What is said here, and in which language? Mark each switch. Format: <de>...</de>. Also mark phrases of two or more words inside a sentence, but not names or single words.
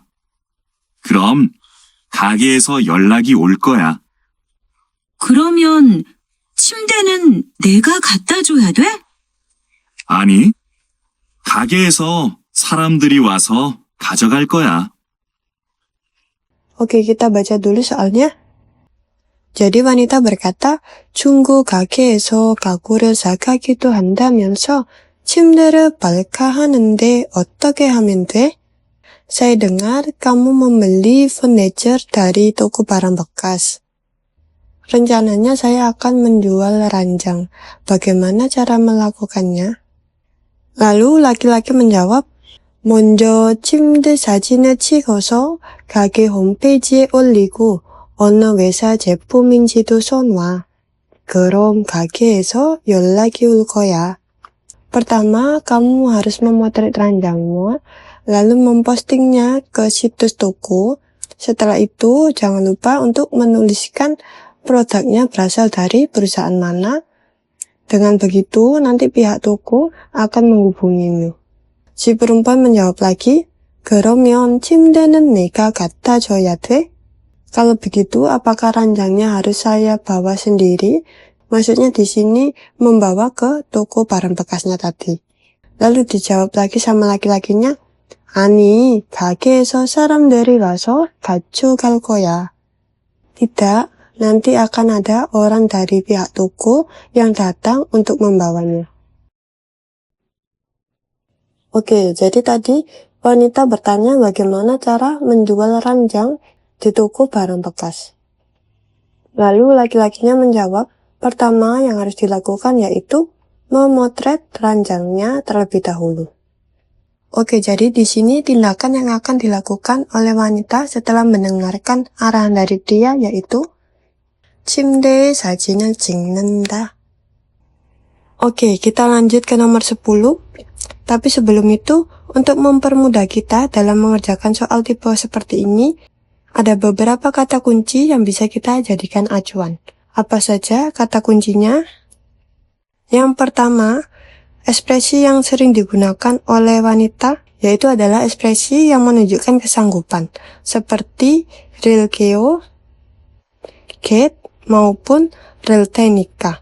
<ko>그럼 가게에서 연락이 올 거야. 그러면 침대는 내가 갖다 줘야 돼? 아니, 가게에서 사람들이 와서 가져갈 거야.</ko> <id>Oke, kita baca dulu soalnya. Jadi wanita berkata,</id> <ko>중고 가게에서 가구를 사가기도 한다면서 침대를 팔까 하는데 어떻게 하면 돼?</ko> <id>Saya dengar kamu membeli furniture dari toko barang bekas. Rencananya saya akan menjual ranjang. Bagaimana cara melakukannya? Lalu laki-laki menjawab,</id> <ko>먼저 침대 사진을 찍어서 가게 홈페이지에 올리고 어느 회사 제품인지도 써놔. 그럼 가게에서 연락이 올 거야.</ko> <id>Pertama, kamu harus memotret ranjangmu, lalu mempostingnya ke situs toko. Setelah itu, jangan lupa untuk menuliskan produknya berasal dari perusahaan mana. Dengan begitu, nanti pihak toko akan menghubungimu. Si perempuan menjawab lagi,</id> <ko>그러면 침대는 내가 갖다 줘야 돼?</ko> <id>Kalau begitu, apakah ranjangnya harus saya bawa sendiri? Maksudnya di sini membawa ke toko barang bekasnya tadi. Lalu dijawab lagi sama laki-lakinya,</id> <ko>아니, 가게에서 사람들이 와서 가져갈 거야.</ko> <id>Tidak, nanti akan ada orang dari pihak toko yang datang untuk membawanya. Oke, jadi tadi wanita bertanya bagaimana cara menjual ranjang di toko barang bekas. Lalu laki-lakinya menjawab, pertama yang harus dilakukan yaitu memotret ranjangnya terlebih dahulu. Oke, jadi di sini tindakan yang akan dilakukan oleh wanita setelah mendengarkan arahan dari pria yaitu</id> <ko>침대에 사진을 찍는다.</ko> <id>Oke, kita lanjut ke nomor 10. Tapi sebelum itu, untuk mempermudah kita dalam mengerjakan soal tipe seperti ini, ada beberapa kata kunci yang bisa kita jadikan acuan. Apa saja kata kuncinya? Yang pertama, ekspresi yang sering digunakan oleh wanita, yaitu adalah ekspresi yang menunjukkan kesanggupan, seperti rilkeo, get, maupun riltenika.</id>